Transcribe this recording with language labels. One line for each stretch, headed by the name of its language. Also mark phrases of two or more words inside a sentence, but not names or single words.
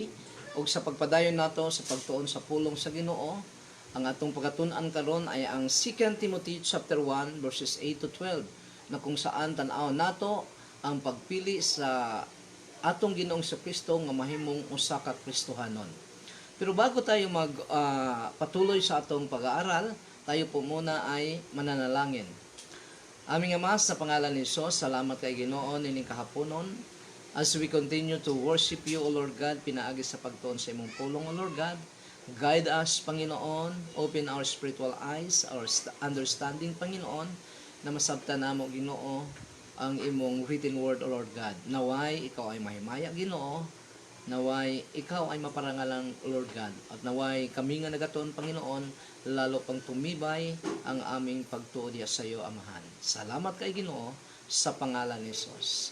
Cebuano: Ug sa pagpadayon nato sa pagtuon sa pulong sa Ginoo, ang atong pagatun-an karon ay ang 2 Timothy
English: chapter 1 verses 8 to 12
Cebuano: na kung saan tan-aw nato ang pagpili sa atong Ginoong Kristo nga mahimong usa ka Kristohanon.
Filipino: Pero bago tayo patuloy sa atong pag-aaral, tayo po muna ay mananalangin. Aming Ama, sa pangalan ni Jesus,
Cebuano: salamat kay Ginoo nining kahaponon.
English: As we continue to worship you, O Lord God,
Cebuano: pinaagi sa pagtuon sa imong pulong,
English: O Lord God. Guide us, Panginoon. Open our spiritual eyes, our understanding, Panginoon,
Cebuano: na masabtan namo, Ginoo, ang imong
English: written word, O Lord God.
Cebuano: Naway, ikaw ay mahimaya, Ginoo. Naway, ikaw ay maparangalang,
English: Lord God.
Cebuano: At naway, kami nga nagatuon, Panginoon,
Filipino: lalo pang tumibay ang aming
Cebuano: pagtuo diya sa iyo, Amahan. Salamat kay Ginoo sa pangalan ni Jesus.